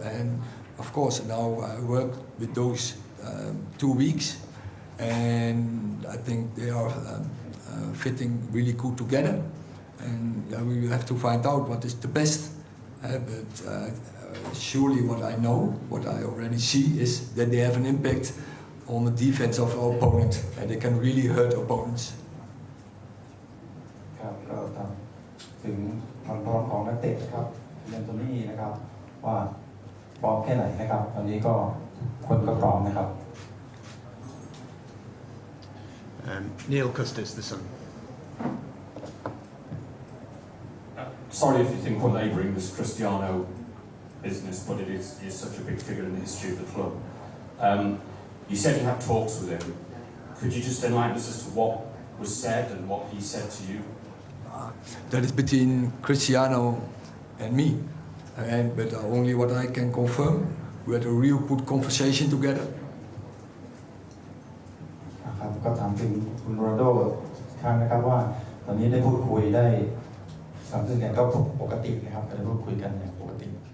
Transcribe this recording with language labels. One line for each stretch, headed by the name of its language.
English: And of course now I work with those 2 weeks, and I think they are fitting really good together. And we will have to find out what is the best. But surely what I know, what I already see, is that they have an impact on the defense of our opponent, and they can really hurt opponents.
Thai: ครับก็ถามถึงความพร้อมของนักเตะนะครับเยนโตนี่นะครับว่าพร้อมแค่ไหนนะครับตอนนี้ก็คนก็พร้อมนะครับ
English: Neil Custis, The Sun. Sorry if you think we're labouring this Cristiano business, but it is such a big figure in the history of the club. You said you had talks with him. Could you just enlighten us as to what was said and what he said to you? That is between Cristiano and me. But only what I can confirm, we had a real good conversation together.
Thai: ครับก็ถามถึงคุณโรนัลโดอีกครั้งนะครับว่าตอนนี้ได้พูดคุยได้สัมพันธ์กันก็ปกตินะครับได้พูดคุยกันอย่างปกติ